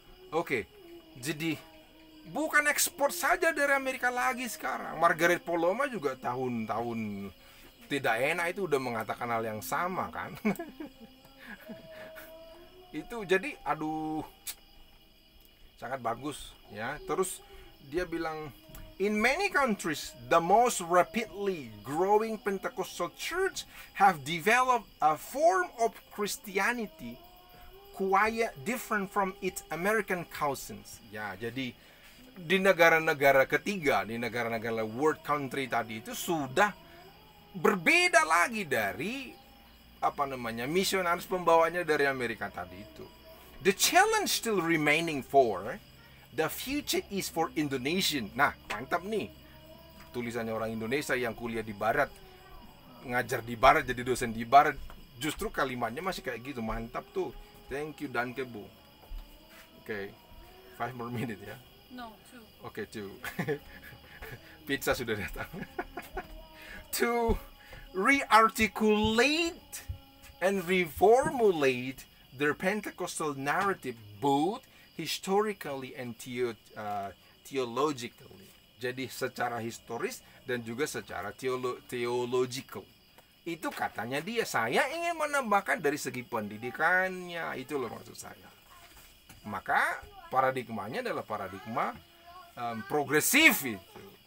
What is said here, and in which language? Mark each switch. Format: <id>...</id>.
<id>Oke, jadi bukan ekspor saja dari Amerika lagi sekarang. Margaret Poloma juga tahun-tahun tidak enak itu udah mengatakan hal yang sama kan. Itu jadi sangat bagus ya. Terus dia bilang,</id> <en>in many countries the most rapidly growing Pentecostal church have developed a form of Christianity quite different from its American cousins.</en> <id>Ya, jadi di negara-negara ketiga, di negara-negara world country tadi itu sudah berbeda lagi dari misionaris pembawanya dari Amerika tadi itu.</id> <en>The challenge still remaining for the future is for Indonesian.</en> <id>Nah, mantap nih. Tulisannya orang Indonesia yang kuliah di barat, ngajar di barat, jadi dosen di barat. Justru kalimatnya masih kayak gitu, mantap tuh.</id> <en>Thank you,</en> <id>Danke Bu.</id> <en>Oke, 5 more minutes ya. No, 2.</en> <id>Oke, 2. Pizza sudah datang.</id> <en>To re-articulate and reformulate their Pentecostal narrative both historically and theologically.</en> <id>Jadi secara historis dan juga secara theological. Itu katanya dia. Saya ingin menambahkan dari segi pendidikannya. Itu loh maksud saya. Maka paradigmanya adalah paradigma progresif itu.</id>